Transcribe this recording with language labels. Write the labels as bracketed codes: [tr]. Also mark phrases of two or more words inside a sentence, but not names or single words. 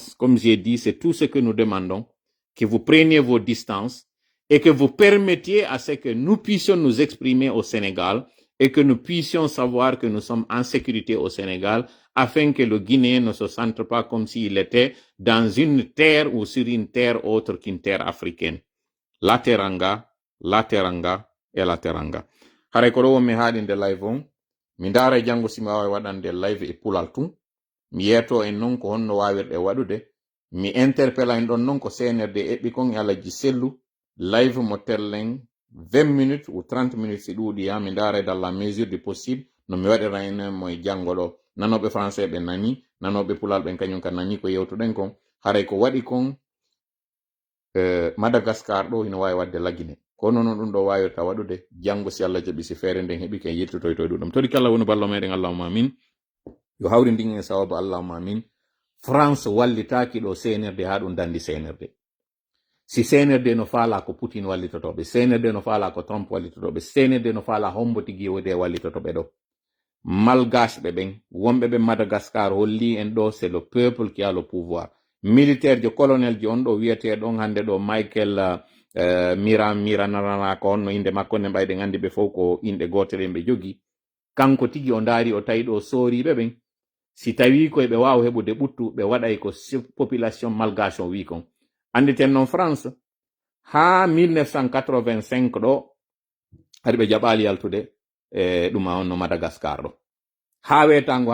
[fr] j'ai dit, c'est tout ce que nous demandons, que vous preniez vos distances et que vous permettiez à ce que nous puissions nous exprimer au Sénégal et que nous puissions savoir que nous sommes en sécurité au Sénégal afin que le Guinéen ne se sente pas comme s'il était dans une terre ou sur une terre autre qu'une terre africaine. La teranga et la teranga. [ff] Hare ko ɗo mi haaɗinde live on mi ndaara janngo si mi waawi waɗande live e pulal tun mi yeeto en noon ko honno waawirɗe waɗude mi interpella en ɗon noon ko CNRD eɓɓi kon e Alaji Sellu live mo tellen [fr] 20 minutes ou 30 minutes [ff] si ɗuuɗi ya mi ndaara [fr] dans la mesure du possible [ff] no mi waɗira en mo e janngo ɗo nanoɓe français ɓe nani nanoɓe pulal ɓen kañum ka nani ko yewtuɗen kon haray ko waɗi kon Madagascar ɗo ina wawi wadde lagine kono noon ɗum ɗo wawirta waɗude janngo si Allah jaɓi si feere nden heɓi ken yettotoyto e ɗuɗum toɗi kala woni ballo meɗen [ar] allahumma amin [ff] yo hawri ndin en sababu [ar] allahumma amin [ff] France wallitaki ɗo CNRD ha ɗum dandi CNRD si CNRD no faala ko Poutine wallitotoɓe CNRD no faala ko Trump wallitotoɓe CNRD no faala hombo tigi yewde wallitotoɓe ɗo malgasɓe ɓen wonɓe ɓe Madagascar holli en ɗo [fr] c'est le peuple qui a le pouvoir militaire [ff] jo colonel jo on ɗo wiyete ɗon hande ɗo Michael Miranarana ko onno inde makko ne mbayɗen andi ɓe fof ko inɗe gotere ɓe jogi kanko tigi o ndaari o tawi ɗo sooriɓe ɓen si tawi koye ɓe wawa heɓude ɓuttu ɓe waɗay ko [fr] population malgache [ff] o wi kon anditen noon France ha 1985 ɗo haɗi ɓe jaɓali yaltude ɗuma on no Madagascar ɗo ha wetango